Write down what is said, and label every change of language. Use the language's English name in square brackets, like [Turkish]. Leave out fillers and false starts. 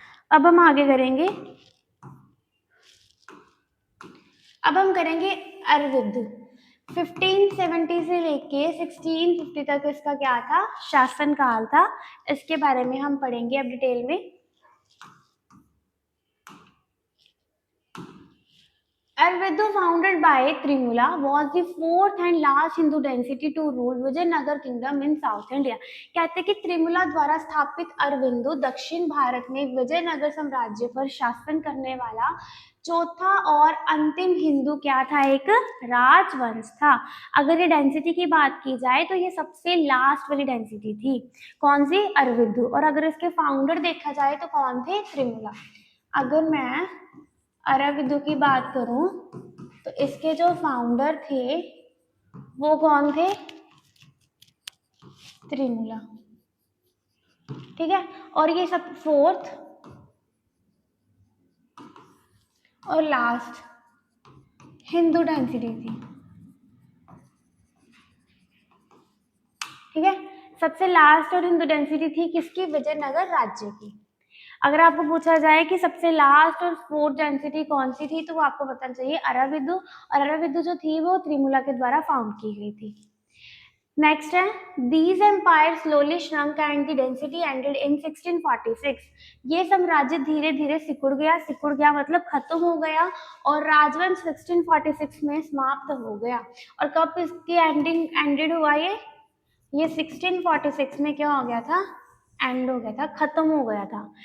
[Hindi] अब हम आगे करेंगे, अब हम करेंगे अरविंद। 1570 से लेके 1650 तक इसका क्या था, शासन काल था। इसके बारे में हम पढ़ेंगे अब डिटेल में। [English] Arvidu, founded by Trimula, was the fourth and last Hindu dynasty to rule Vijayanagar kingdom in South India. [Hindi] कहते हैं कि त्रिमुला द्वारा स्थापित अरविंदु दक्षिण भारत में विजयनगर साम्राज्य पर शासन करने वाला चौथा और अंतिम हिंदू क्या था, एक राजवंश था। अगर ये डेंसिटी की बात की जाए तो ये सबसे लास्ट वाली डेंसिटी थी, कौन सी, अरविंदु। और अगर इसके फाउंडर देखा जाए तो कौन थे, त्रिमुला। अगर मैं अरविंदु की बात करूं तो इसके जो फाउंडर थे वो कौन थे, त्रिमुला। ठीक है, और ये सब फोर्थ और लास्ट हिंदू डेंसिटी थी। ठीक है, सबसे लास्ट और हिंदू डेंसिटी थी किसकी, विजयनगर राज्य की। अगर आपको पूछा जाए कि सबसे लास्ट और फोर्थ डेंसिटी कौन सी थी तो वो आपको बताना चाहिए अरविंदु, और अरविंदु जो थी वो त्रिमुला के द्वारा फाउंड की गई थी। नेक्स्ट है, [English] these empires slowly shrunk and the density ended in 1646। [Hindi] ये साम्राज्य धीरे धीरे सिकुड़ गया मतलब खत्म हो गया, और राजवंश 1646 में समाप्त हो गया। और कब इसकी एंडेड हुआ, ये 1646 में क्या हो गया था, एंड हो गया था, खत्म हो गया था।